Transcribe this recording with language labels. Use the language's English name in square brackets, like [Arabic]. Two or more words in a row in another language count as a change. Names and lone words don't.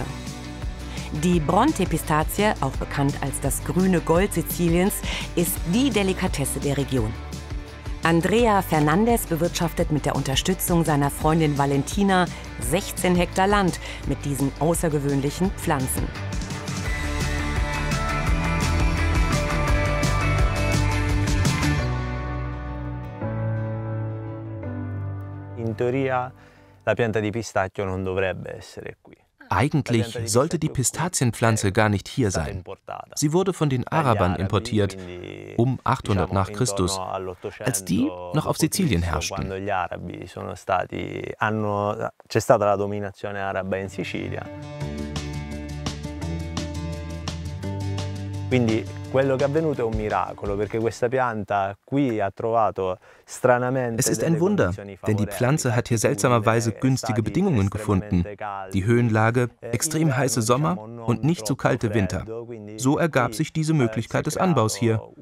[German] Die Bronte-Pistazie, auch bekannt als das grüne Gold Siziliens, ist die Delikatesse der Region. Andrea Fernandes bewirtschaftet mit der Unterstützung seiner Freundin Valentina 16 Hektar Land mit diesen außergewöhnlichen Pflanzen. [Italian] In teoria la pianta di pistacchio non dovrebbe essere qui. [German] Eigentlich sollte die Pistazienpflanze gar nicht hier sein. Sie wurde von den Arabern importiert, um 800 nach Christus, als die noch auf Sizilien herrschten. [Italian] C'è stata la dominazione araba in Sicilia. Quindi [German] Es ist ein Wunder, denn die Pflanze hat hier seltsamerweise günstige Bedingungen gefunden. Die Höhenlage, extrem heiße Sommer und nicht zu kalte Winter. So ergab sich diese Möglichkeit des Anbaus hier.